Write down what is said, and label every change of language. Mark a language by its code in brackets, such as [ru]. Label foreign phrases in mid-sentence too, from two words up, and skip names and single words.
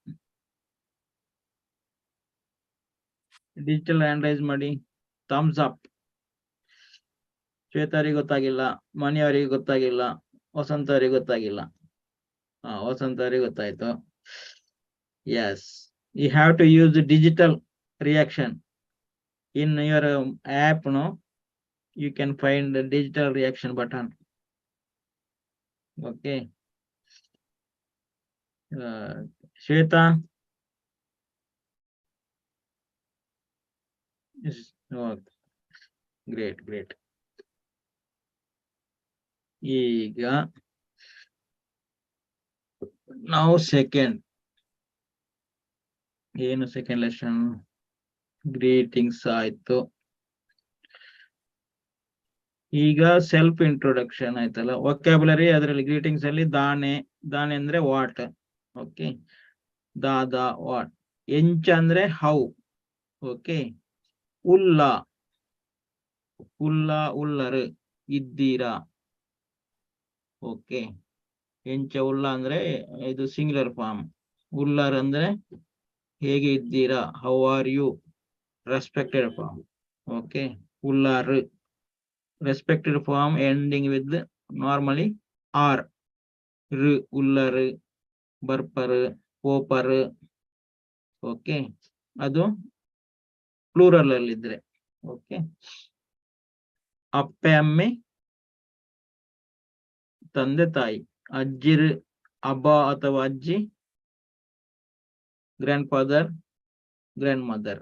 [en] digital hand raise [kn] ಮಾಡಿ, [en] thumbs up. [kn] ಶ್ವೇತಾ ಅವರಿಗೆ ಗೊತ್ತಾಗಿಲ್ಲ, ಮಣಿ ಅವರಿಗೆ ಗೊತ್ತಾಗಿಲ್ಲ, ವಸಂತ ಅವರಿಗೆ ಗೊತ್ತಾಗಿಲ್ಲ. ವಸಂತ ಅವರಿಗೆ ಗೊತ್ತಾಯ್ತು. [en] Yes, you have to use digital reaction in your app. No, you can find the digital reaction button. Okay, Shweta, yes. Oh, great great. [kn] ಈಗ ನಾವು ಸೆಕೆಂಡ್ ಏನು [en] second lesson greetings [kn] ಆಯ್ತು. ಈಗ [en] self introduction [kn] ಆಯ್ತಲ್ಲ, ವೊಕ್ಯಾಬುಲರಿ. ಅದರಲ್ಲಿ ಗ್ರೀಟಿಂಗ್ಸ್ ಅಲ್ಲಿ ದಾನೆ, ದಾನೆ ಅಂದ್ರೆ ವಾಟ್. ಓಕೆ, ದಾದ ವಾಟ್. ಎಂಚ ಅಂದ್ರೆ ಹೌ. ಓಕೆ, [tcy] ಉಲ್ಲ, ಉಲ್ಲ ಉಲ್ಲರು, ಇದ್ದೀರಾ. [kn] ಓಕೆ, [tcy] ಎಂಚ ಉಲ್ಲ [kn] ಅಂದ್ರೆ ಇದು [en] singular form. [kn] ಉಲ್ಲರ್ ಅಂದ್ರೆ ಹೇಗೆ ಇದ್ದೀರಾ, [en] How are you, respected form. ಓಕೆ, ಉಲ್ಲಾರು respected form ending with normally R. [tcy] ಉಲ್ಲರು, ಬರ್ಪರು, ಪೋಪರು. [kn] ಓಕೆ, ಅದು ಪ್ಲೂರಲ್ ಅಲ್ಲಿ ಇದ್ರೆ. ಓಕೆ, [tcy] ಅಪ್ಪೆ ಅಮ್ಮೆ, [kn] ತಂದೆ ತಾಯಿ. ಅಜ್ಜಿರು, ಅಬ್ಬ ಅಥವಾ ಅಜ್ಜಿ, [en] grand father, grand mother.